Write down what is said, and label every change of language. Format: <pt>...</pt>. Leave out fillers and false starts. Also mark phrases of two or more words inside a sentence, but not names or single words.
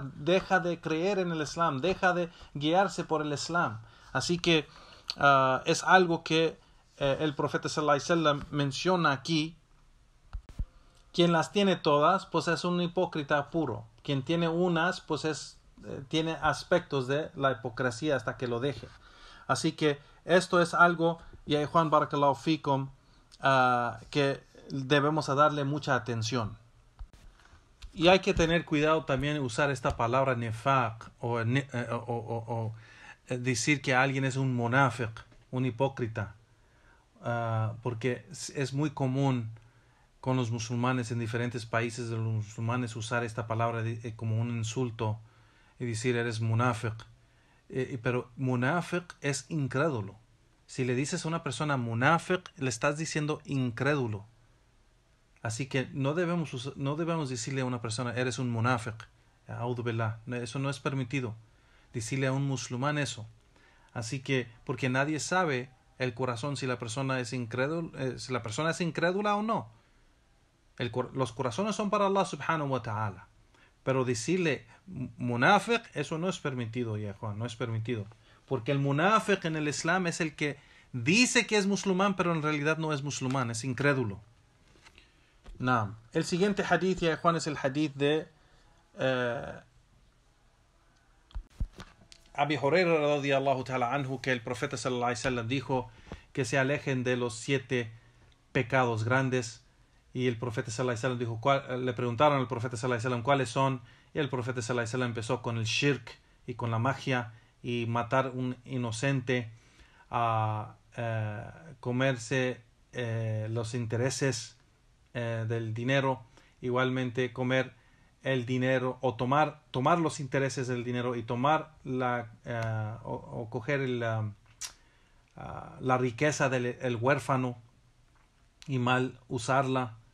<es>Deja de creer en el Islam, deja de guiarse por el Islam. Así que es algo que el profeta</es> <ar>صلى الله عليه وسلم</ar> <es>menciona aquí. Quien las tiene todas, pues es un hipócrita puro. Quien tiene unas, pues tiene aspectos de la hipocresía hasta que lo deje. Así que esto es algo, ya Juan</es> <ar>بارك الله فيكم,</ar> <es>que debemos darle mucha atención. Y hay que tener cuidado también usar esta palabra nefaq o decir que alguien es un munafiq, un hipócrita, porque es muy común con los musulmanes en diferentes países de los musulmanes usar esta palabra como un insulto y decir eres munafiq. Pero munafiq es incrédulo. Si le dices a una persona munafiq, le estás diciendo incrédulo. Así que no debemos decirle a una persona eres un munafiq.</es> <ar>أعوذ بالله.</ar> <es>Eso no es permitido. Decirle a un musulmán eso. Así que, porque nadie sabe el corazón si la persona es incrédula o no. Los corazones son para Allah</es> <ar>سبحانه وتعالى.</ar> <es>Pero decirle munafiq, eso no es permitido, ya Juan, no es permitido. Porque el munafiq en el Islam es el que dice que es musulmán, pero en realidad no es musulmán, es incrédulo. Naam. El siguiente hadith, ya Juan, es el hadith de Abi Huraira</es> <ar>رضي الله تعالى عنه,</ar> <es>que el profeta</es> <ar>صلى الله عليه وسلم</ar> <es>dijo que se alejen de los 7 pecados grandes. Y el profeta</es> <ar>صلى الله عليه وسلم</ar> <es>dijo, le preguntaron al profeta</es> <ar>صلى الله عليه وسلم</ar> <es>cuáles son, y el profeta</es> <ar>صلى الله عليه وسلم</ar> <es>empezó con el shirk y con la magia y matar un inocente, a comerse los intereses del dinero, igualmente comer el dinero o tomar los intereses del dinero y tomar o coger la riqueza del huérfano y mal usarla.</es>